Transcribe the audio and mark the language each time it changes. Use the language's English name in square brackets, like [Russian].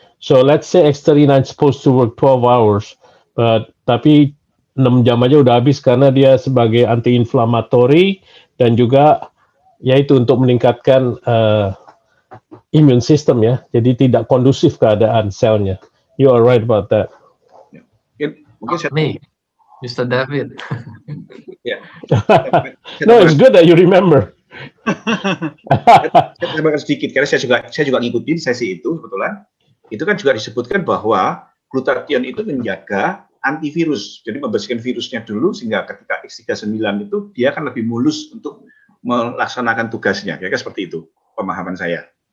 [English] So let's say X39 supposed to work 12 hours, [Indonesian] tapi 6 jam aja udah habis karena dia sebagai anti-inflammatory dan juga yaitu untuk meningkatkan immune system ya. Jadi tidak kondusif keadaan selnya. [English] You are right about that. [Indonesian] Nih, Mr. David. [English] No, it's good that you remember. [Indonesian] Saya tambahkan sedikit karena saya juga ngikutin sesi itu kebetulan. Itu kan juga disebutkan bahwa glutathione itu menjaga antivirus. Jadi membersihkan virusnya dulu sehingga ketika X39 itu dia akan lebih mulus untuk melaksanakan tugasnya. Kira-kira seperti itu pemahaman saya.